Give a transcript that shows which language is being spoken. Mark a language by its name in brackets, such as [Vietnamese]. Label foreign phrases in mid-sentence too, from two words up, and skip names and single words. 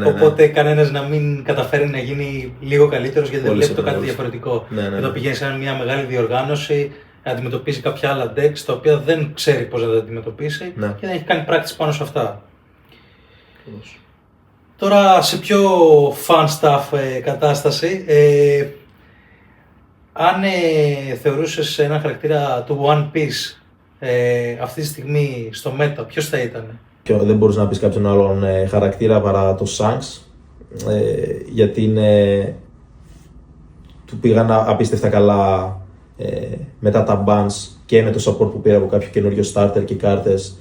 [Greek] οπότε κανένας να μην καταφέρει να γίνει λίγο καλύτερος γιατί δεν Πολύ βλέπει το κάτι συχνό. διαφορετικό. Ναι. Εδώ πηγαίνει σε μια μεγάλη διοργάνωση, αντιμετωπίζει κάποια άλλα decks τα οποία δεν ξέρει πώς να τα αντιμετωπίσει Ναι. και δεν έχει κάνει practice πάνω σε αυτά. Τώρα σε πιο [English] fun stuff [Greek] κατάσταση, αν θεωρούσες έναν χαρακτήρα του One Piece αυτή τη στιγμή στο Meta, ποιος θα ήταν? Και δεν μπορείς να πεις κάποιον άλλον χαρακτήρα παρά το Shanks, γιατί του πήγαν απίστευτα καλά μετά τα bans και με το support που πήρε από κάποιο καινούριο starter και κάρτες.